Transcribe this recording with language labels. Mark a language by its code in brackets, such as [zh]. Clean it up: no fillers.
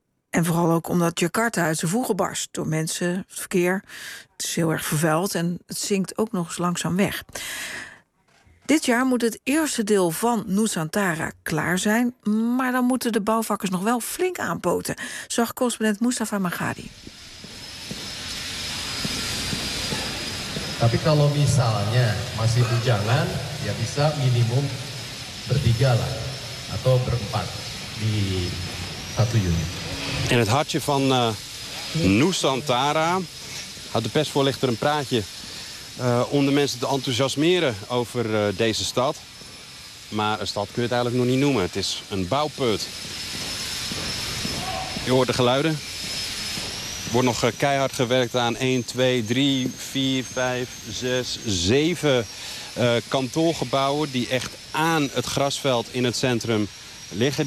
[nl] En vooral ook omdat Jakarta uit zijn voegen barst door mensen, het verkeer. Het is heel erg vervuild en het zinkt ook nog eens langzaam weg. Dit jaar moet het eerste deel van Nusantara klaar zijn, maar dan moeten de bouwvakkers nog wel flink aanpoten, zag correspondent Mustafa Maghadi. [id] Tapi kalau misalnya masih bujangan, ya bisa minimum bertiga lah atau berempat di satu unit. [nl] In het hartje van Nusantara had de persvoorlichter een praatje om de mensen te enthousiasmeren over deze stad. Maar een stad kun je het eigenlijk nog niet noemen. Het is een bouwput. Je hoort de geluiden. Er wordt nog keihard gewerkt aan 1, 2, 3, 4, 5, 6, 7 kantoorgebouwen die echt aan het grasveld in het centrum liggen.